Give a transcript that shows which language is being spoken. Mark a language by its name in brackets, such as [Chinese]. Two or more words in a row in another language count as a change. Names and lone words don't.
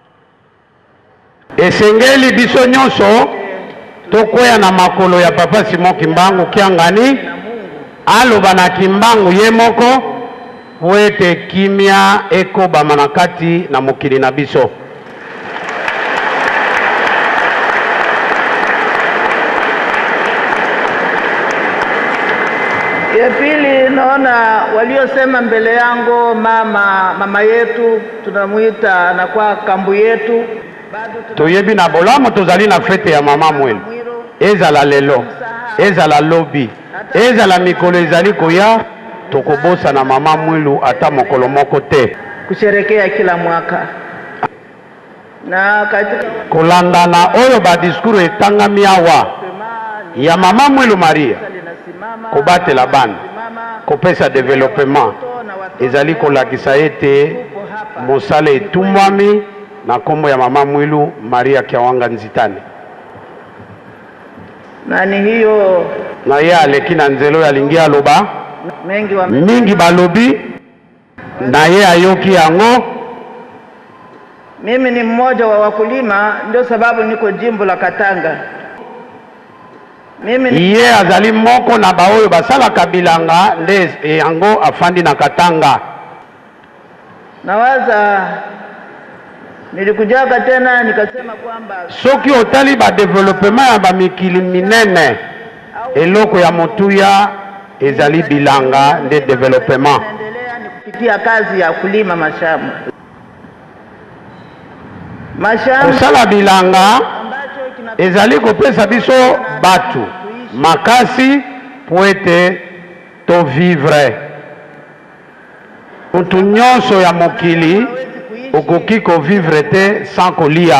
[Lingala] Esengeli biso nyonso tokoya na makolo ya papa Simon Kimbangu Kiangani aloba na Kimbangu ye moko wete kimia eko bamanakati na mokili na biso. [Swahili] Ya pili, naona waliosema mbele yangu mama yetu tunamuita anakuwa kambu yetu. [Lingala] Toyebi na bolamu tozali na fete ya mama mwenu. Ezala lelo, ezala lobi, ezala mikolo ezali koya tokobosa na mama mwilu ata mokolo moko te. [Swahili] Kusherekea kila mwaka. Na katika [Lingala] kolanda na oyo ba diskuru etangami awa ya mama mwilu Maria kobatela bana kopesa development ezali kolakisa ete mosala etumbwami na kombo ya mama mwilu Maria Kiawanga Nzitani. [Swahili] Nani hiyo [Lingala] na ye aleki na nzelo ya lingi aloba mingi balobi na ye ayoki yango. [Swahili] Mimi ni mmoja wa wakulima, ndio sababu niko jimbo la Katanga. [Lingala] ye azali moko na baoyo basalaka bilanga nde yango afandi na Katanga. [Swahili] Nawaza nilikujaga tena nikasema kwamba [Lingala] soki otali ba development ya ba mikili minene eloko ya motuya ezali bilanga nde development. [Swahili] Naendelea ni kupitia kazi ya kulima mashamba. [Lingala] Kosala bilanga ezali kopesa biso batu makasi poete to vivre. Mutu nyonso ya mokili okoki ko vivre te sans kolia.